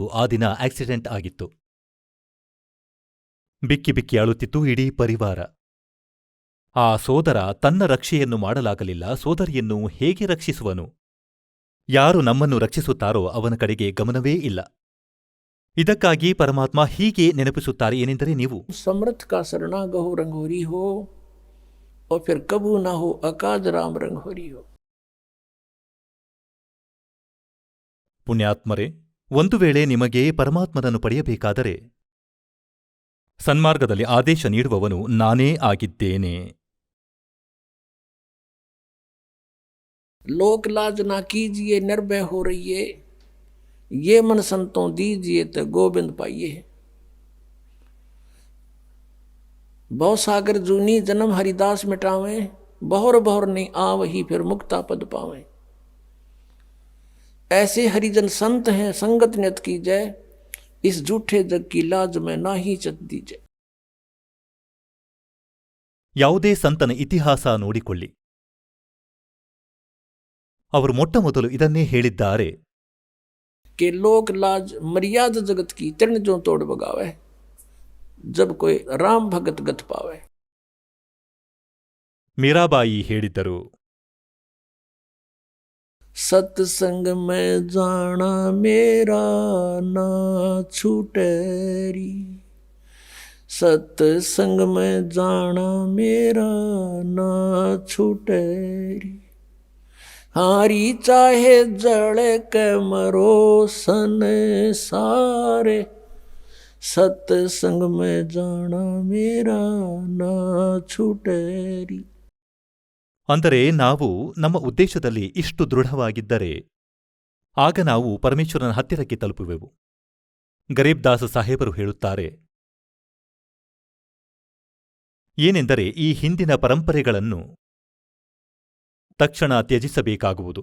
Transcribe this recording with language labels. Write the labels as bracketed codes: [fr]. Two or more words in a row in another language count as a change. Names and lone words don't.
[kn] ಆ ದಿನ ಆಕ್ಸಿಡೆಂಟ್ ಆಗಿತ್ತು. ಬಿಕ್ಕಿ ಬಿಕ್ಕಿ ಅಳುತ್ತಿತ್ತು ಇಡೀ ಪರಿವಾರ. ಆ ಸೋದರ ತನ್ನ ರಕ್ಷೆಯನ್ನು ಮಾಡಲಾಗಲಿಲ್ಲ. ಸೋದರಿಯನ್ನು ಹೇಗೆ ರಕ್ಷಿಸುವನು? ಯಾರು ನಮ್ಮನ್ನು ರಕ್ಷಿಸುತ್ತಾರೋ ಅವನ ಕಡೆಗೆ ಗಮನವೇ ಇಲ್ಲ. ಇದಕ್ಕಾಗಿ ಪರಮಾತ್ಮ ಹೀಗೆ ನೆನಪಿಸುತ್ತಾರೆ, ಏನೆಂದರೆ, ನೀವು [hi] समर्थ का शरणा गहो रंगोरी हो, और फिर कबू ना हो अकाज राम रंगोरी हो. [kn] ಪುಣ್ಯಾತ್ಮರೇ, ಒಂದು ವೇಳೆ ನಿಮಗೆ ಪರಮಾತ್ಮನನ್ನು ಪಡೆಯಬೇಕಾದರೆ ಸನ್ಮಾರ್ಗದಲ್ಲಿ ಆದೇಶ ನೀಡುವವನು ನಾನೇ ಆಗಿದ್ದೇನೆ. [hi] लोक लाज ना कीजिए निर्भय हो रहिए, ये मन संतों दीजिए तो गोविंद पाइए. बहु सागर जूनी जन्म हरिदास मिटावे, बहुर बहुर नहीं आवही फिर मुक्ता पद पावे. ऐसे हरिजन संत हैं संगत नियत की जय, इस झूठे जग की लाज में ना ही चत दीजिए. [kn] ಯಾವುದೇ ಸಂತನ ಇತಿಹಾಸ ನೋಡಿಕೊಳ್ಳಿ, ಅವರು ಮೊಟ್ಟಮೊದಲು ಇದನ್ನೇ ಹೇಳಿದ್ದಾರೆ. [hi] कि लोक लाज मर्यादा जगत की तृण जो तोड़ बगावे, जब कोई राम भगत गत पावे. [kn] ಮೀರಾಬಾಯಿ ಹೇಳಿದ್ದರು, [hi] सत्संग में जाना मेरा ना छूटेरी, सत्संग में जाना मेरा ना छूटेरी. हारी चाहे जड़ के मरो संसारे सत्संग में जाना मेरा ना छूटेरी. [kn] ಅಂದರೆ ನಾವು ನಮ್ಮ ಉದ್ದೇಶದಲ್ಲಿ ಇಷ್ಟು ದೃಢವಾಗಿದ್ದರೆ ಆಗ ನಾವು ಪರಮೇಶ್ವರನ ಹತ್ತಿರಕ್ಕೆ ತಲುಪುವೆವು. ಗರೀಬ್ ದಾಸ ಸಾಹೇಬರು ಹೇಳುತ್ತಾರೆ, ಏನೆಂದರೆ ಈ ಹಿಂದಿನ ಪರಂಪರೆಗಳನ್ನು ತಕ್ಷಣ ತ್ಯಜಿಸಬೇಕಾಗುವುದು.